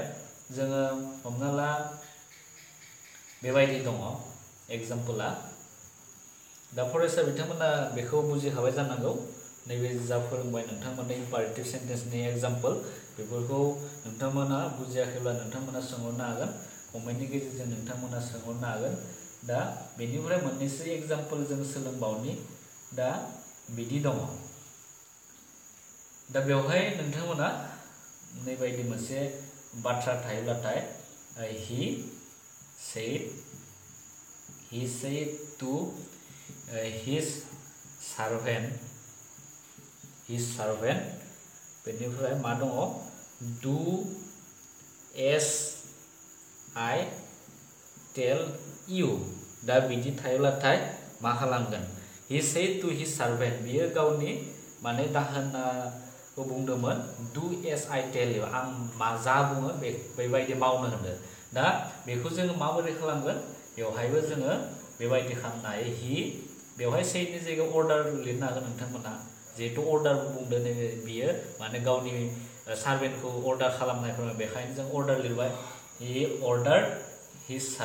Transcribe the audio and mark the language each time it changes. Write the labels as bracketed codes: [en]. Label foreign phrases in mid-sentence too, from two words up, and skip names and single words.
[brx] जोङो हमना ला बेबायदि दङ एग्जाम्पला दा फरायसा बिथांमोना बेखौ बुजिखाबाय जानांगौ नैबे जा फोरोंबाय नोंथांमोननो इम्पारेटिव सेन्टेन्सनि एग्जाम्पल बेफोरखौ नोंथांमोना बुजियाखैब्ला नोंथांमोना सोंहरनो हागोन कमेन्टनि गेजेरजों नोंथांमोना सोंहरनो हागोन दा बेनिफ्राय मोननैसो एग्जाम्पल जों सोलोंबावनि दा बिदि दङ दा बेवहाय नोंथांमोना नैबायदि मोनसे बाथ्रा थायोब्लाथाय [en] he said to his servant [brx] बेनिफ्राय मा दङ [en] do as I tell you [brx] दा बिदि थायोब्लाथाय मा खालामगोन [en] he said to his servant [brx] बियो गावनि माने दाहोनाखौ बुंदोंमोन [en] do as I tell you [brx] आं मा जा बुङो बेबायदि मावनो होनदों दा बेखौ जोङो माबोरै खालामगोन बेवहायबो जोङो बेबायदि खालामनो हायो हि बेवहाय सेडनि जायगायाव अर्डार लिरनो हागोन नोंथांमोना जिहेतु अर्डार बुंदों बियो माने गावनि सार्भेन्टखौ अर्डार खालामनायफोर बेखायनो जों अर्डार लिरबाय [en] he order his